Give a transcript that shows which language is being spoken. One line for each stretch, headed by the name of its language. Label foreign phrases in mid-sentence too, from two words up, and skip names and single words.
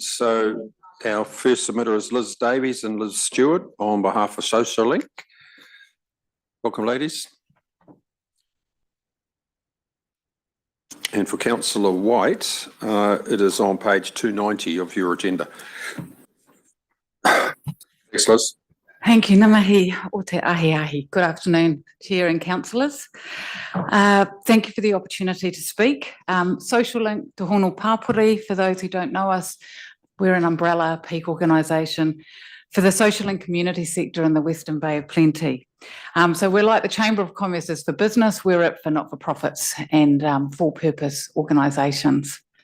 English: So our first submitter is Liz Davies and Liz Stewart on behalf of Social Link. Welcome, ladies. And for councillor White, it is on page 290 of your agenda. Thanks, Liz. Thank you.
Māori: Namahi o te ahi.
English: Good afternoon, Chair and councillors. Thank you for the opportunity to speak. Social Link Te Hono Pāpuri, for those who don't know us, we're an umbrella peak organisation for the social and community sector in the Western Bay of Plenty. So we're like the Chamber of Commerce is for business, we're it for not-for-profits and for-purpose organisations.